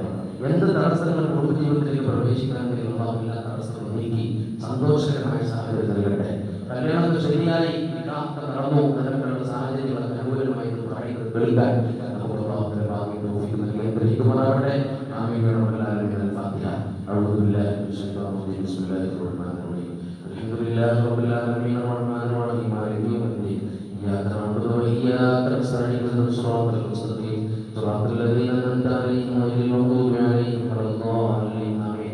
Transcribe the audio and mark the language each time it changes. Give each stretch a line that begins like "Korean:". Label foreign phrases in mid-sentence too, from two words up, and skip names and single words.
Malayalam: എന്ത് തടസ്സങ്ങൾ കുടുംബജീവിതത്തിലേക്ക് പ്രവേശിക്കാൻ കഴിയുന്ന എല്ലാ തടസ്സങ്ങളും നീക്കി സന്തോഷകരമായ സാഹചര്യം നൽകട്ടെ. കല്യാണത്തിൽ ശരിയായി നടന്നു അതിനുള്ള സാഹചര്യങ്ങളൊക്കെ അനുകൂലമായി കേൾക്കാൻ നമുക്ക് അല്ലാഹുവിന്റെ ഭാഗ്യം തൗഫീഖ് നൽകി അനുഗ്രഹിക്കുമാറാവട്ടെ. ആമീൻ.
Arabic: أعوذ بالله من الشيطان الرجيم. بسم الله الرحمن الرحيم. الحمد لله رب العالمين الرحمن الرحيم مالك يوم الدين إياك نعبد وإياك نستعين اهدنا الصراط المستقيم صراط الذين أنعمت عليهم غير المغضوب عليهم ولا الضالين آمين.